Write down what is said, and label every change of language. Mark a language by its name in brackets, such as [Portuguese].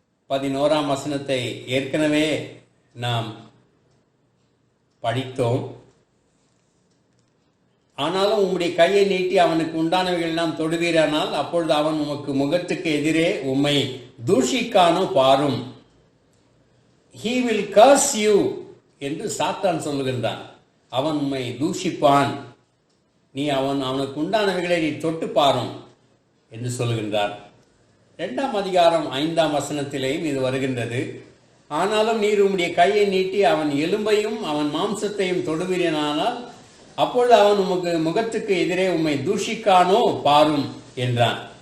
[Tamil] 11ஆம் வசனத்தை ஏற்கனவே நாம் படித்தோம். ஆனாலும் உம்முடைய கையை நீட்டி அவனுக்கு உண்டானவைகள் நாம் தொடுவீரானால் அப்பொழுது அவன் உமக்கு முகத்துக்கு எதிரே உம்மை தூஷிக்கானோ பாரும். [English] He will curse you [Tamil] என்று சாத்தான் சொல்லுகின்றான். அவன் உம்மை தூஷிப்பான், நீ அவனுக்கு உண்டானவைகளை நீ தொட்டு பாரும் என்று சொல்லுகின்றான். 2ஆம் அதிகாரம் 5ஆம் வசனத்திலேயும் இது வருகின்றது. ஆனாலும் நீர் உம்முடைய கையை நீட்டி அவன் எலும்பையும் அவன் மாம்சத்தையும் தொடுவீரானால் அப்பொழுது அவன் உமக்கு முகத்துக்கு எதிரே உம்மை தூஷிக்கானோ பாரும் என்றான்.